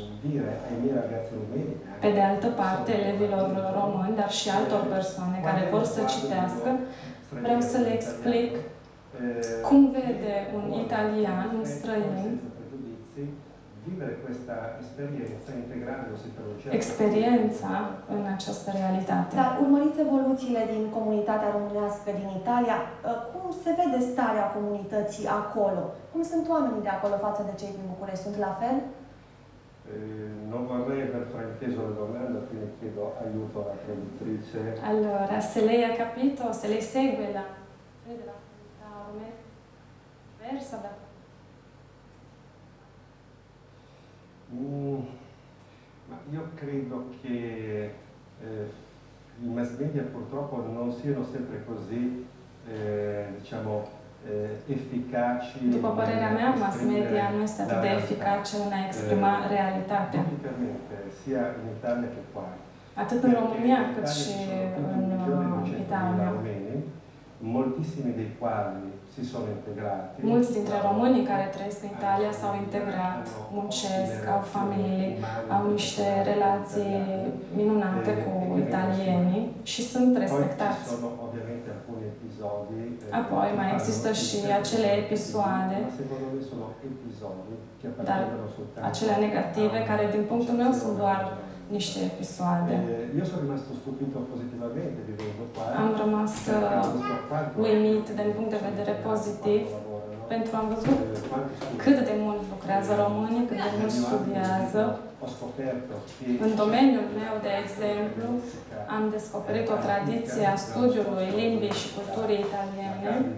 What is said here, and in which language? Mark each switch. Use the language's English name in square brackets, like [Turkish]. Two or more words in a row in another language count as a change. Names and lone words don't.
[Romanian] Pe de altă parte, elevilor români, dar și altor persoane care vor să citească, vreau să le explic cum vede un italian, un străin, experiența în această realitate. Dar urmăriți evoluțiile din comunitatea românească din Italia. Cum se vede starea comunității acolo? Cum sunt oamenii de acolo față de cei din București? Sunt la fel? [Italian] Non vorrei aver frainteso la domanda, quindi chiedo aiuto alla traduttrice. Allora, se lei ha capito, se lei segue la versa da... io credo che i mass media purtroppo non siano sempre così, diciamo, efficaci. [Romanian] După părerea mea, mass media nu este atât de eficace în a exprima realitatea. [Italian] Tipicamente, sia in Italia che qua. [Romanian] Atât în România cât și în Italia. [Italian] Moltissimi dei quali si sono integrati. [Romanian] Mulți dintre românii care trăiesc în Italia s-au integrat, muncesc, au familii, au niște relații minunate cu italienii și sunt respectați. Apoi mai există și acele episoade, dar acele negative care din punctul meu sunt doar niște episoade. [Italian] Io sono rimasto stupito positivamente vivendo qua. [Romanian] Am rămas uimit din punct de vedere pozitiv pentru că am văzut cât de mult lucrează românii, cât de mult studiază. În domeniul meu, de exemplu, am descoperit o tradiție a studiului limbii și culturii italiene.